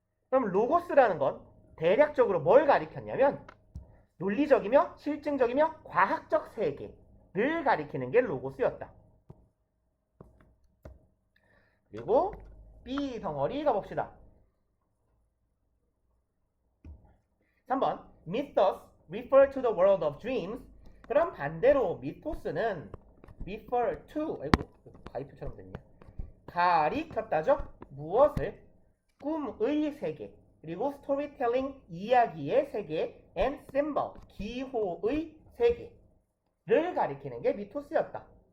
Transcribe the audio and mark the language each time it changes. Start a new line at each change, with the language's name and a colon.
Korean: 그럼 로고스라는 건 대략적으로 뭘 가리켰냐면 논리적이며 실증적이며 과학적 세계를 가리키는 게 로고스였다. 그리고 B 덩어리 가봅시다.
English: 3번 Mythos refer to the world of dreams.
Korean: 그럼 반대로 미토스는 refer to 가이표처럼 됐네. 가리켰다죠? 무엇을? 꿈의 세계, 그리고 스토리텔링 이야기의 세계, and symbol 기호의 세계를 가리키는 게 미토스였다.